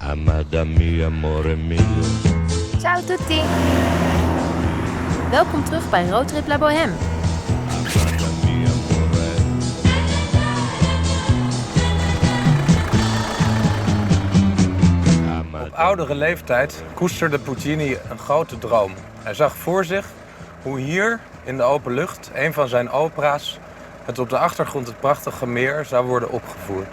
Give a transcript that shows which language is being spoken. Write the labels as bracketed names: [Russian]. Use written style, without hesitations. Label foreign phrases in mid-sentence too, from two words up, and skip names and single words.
[Spanish] Amada mia, [Italian] amore mio. Ciao a tutti! [Dutch] Welkom terug bij Roadtrip La Bohème. [Spanish] Amada mia, amore. [Dutch] Op oudere leeftijd koesterde Puccini een grote droom. Hij zag voor zich hoe hier in de open lucht een van zijn opera's met op de achtergrond het prachtige meer zou worden opgevoerd.